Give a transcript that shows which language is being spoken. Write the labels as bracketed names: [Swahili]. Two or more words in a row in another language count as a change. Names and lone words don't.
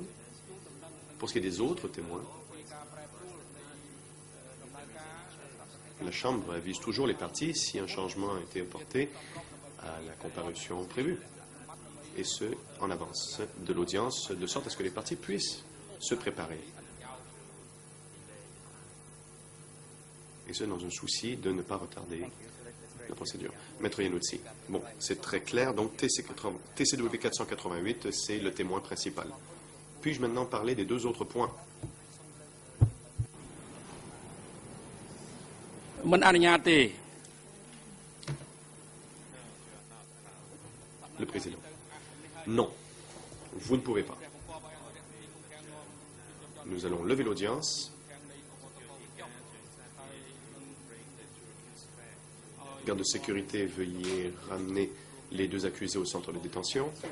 [French] Pour ce qui est des autres témoins, la Chambre avise toujours les parties si un changement a été apporté à la comparution prévue, et ce, en avance de l'audience, de sorte à ce que les parties puissent se préparer. Et ce, dans un souci de ne pas retarder la procédure. Maître Iannuzzi. Bon, c'est très clair. Donc, TCW 488, c'est le témoin principal. Puis-je maintenant parler des deux autres points? [Khmer] មិនអនុញ្ញាតទេ [French] Le président. Non, vous ne pouvez pas. Nous allons lever l'audience. Garde de sécurité, veuillez ramener les deux accusés au centre de détention.